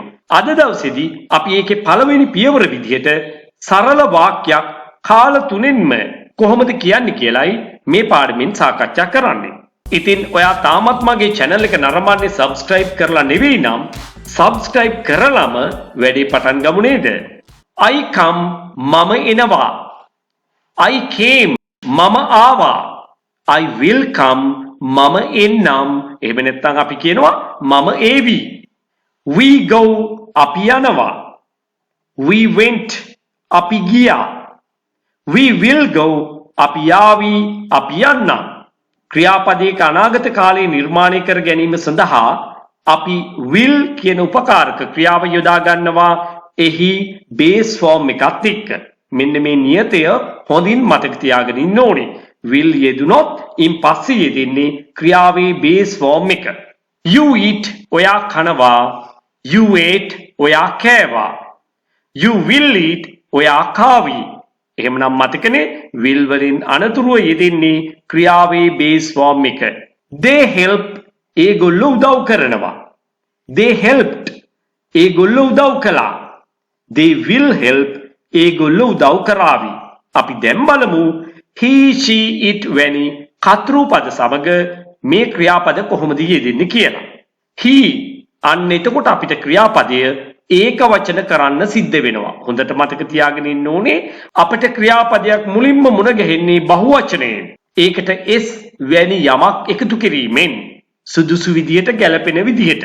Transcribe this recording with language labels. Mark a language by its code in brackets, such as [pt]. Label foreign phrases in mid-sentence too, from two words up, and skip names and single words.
[si] අද දවසේදී අපි ඒකේ පළවෙනි පියවර විදිහට සරල වාක්‍යයක් කාල තුනෙන්ම කොහොමද කියන්නේ කියලායි මේ පාඩමෙන් සාකච්ඡා කරන්නේ. ඉතින් ඔයා තාමත් මගේ channel එක නරඹන්නේ subscribe කරලා නෙවෙයි නම් subscribe කරලම වැඩේ පටන් ගමු නේද? [en] I come [si] මම එනවා. [en] I came [si] මම ආවා. [en] I will come [si] මම එන්නම්. එහෙම නැත්නම් අපි කියනවා මම ඒවි. [en] We go [si] අපි යනවා. [en] We went [si] අපි ගියා. [en] We will go [si] අපි යාවි අපි යන්නම්. ක්‍රියාපදයක අනාගත කාලයේ නිර්මාණය කර ගැනීම සඳහා අපි will කියන උපකාරක ක්‍රියාව යොදා ගන්නවා එහි [en] base form [si] එකත් එක්ක. මෙන්න මේ නියතය හොඳින් මතක තියාගෙන ඉන්න ඕනේ. will යෙදුනොත් ඉන් පස්සේ යෙදෙන්නේ ක්‍රියාවේ [en] base form [si] එක. [en] You eat [si] ඔයා කනවා. [en] You ate [si] ඔයා කෑවා. [en] You will eat [si] ඔයා කාවි. එහෙමනම් මතකනේ will වලින් අනතුරුව යෙදෙන්නේ ක්‍රියාවේ [en] base form [si] එක. [en] They help [si] ඒගොල්ලෝ උදව් කරනවා. [en] They helped [si] ඒගොල්ලෝ උදව් කළා. [en] They will help [si] ඒගොල්ලෝ උදව් කරાવી. අපි දැන් බලමු [en] he she it [si] වැනි කතෘ පද සමග මේ ක්‍රියාපද කොහොමද යෙදෙන්නේ කියලා. he අන්න එතකොට අපිට ක්‍රියාපදය ඒක වචන කරන්න සිද්ධ වෙනවා. හොඳට මතක තියාගෙන ඉන්න ඕනේ අපිට ක්‍රියාපදයක් මුලින්ම මුණ ගැහෙන්නේ බහුවචනයෙන්. ඒකට s වැනි යමක් එකතු කිරීමෙන් සුදුසු විදියට ගැලපෙන විදියට.